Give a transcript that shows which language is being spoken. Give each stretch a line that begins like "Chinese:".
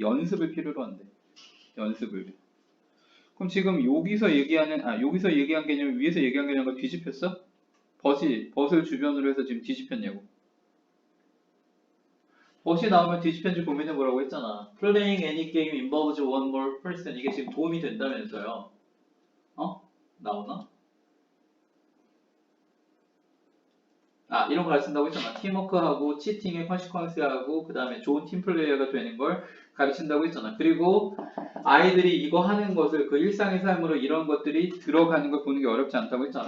Korean: 연습을 필요로 한대. 연습을. 그럼 지금 여기서 얘기한 개념, 위에서 얘기한 개념과 뒤집혔어? 벗을 주변으로 해서 지금 뒤집혔냐고. 벗이 나오면 뒤집혔는지 고민해 보라고 했잖아.
English: Playing any game involves one more person.
Korean: 이게 지금 도움이 된다면서요. 나오나? 이런 거 가르친다고 했잖아. 팀워크하고 치팅의 컨시퀀스하고 그 다음에 좋은 팀플레이어가 되는 걸 가르친다고 했잖아. 그리고 아이들이 이거 하는 것을 그 일상의 삶으로 이런 것들이 들어가는 걸 보는 게 어렵지 않다고 했잖아.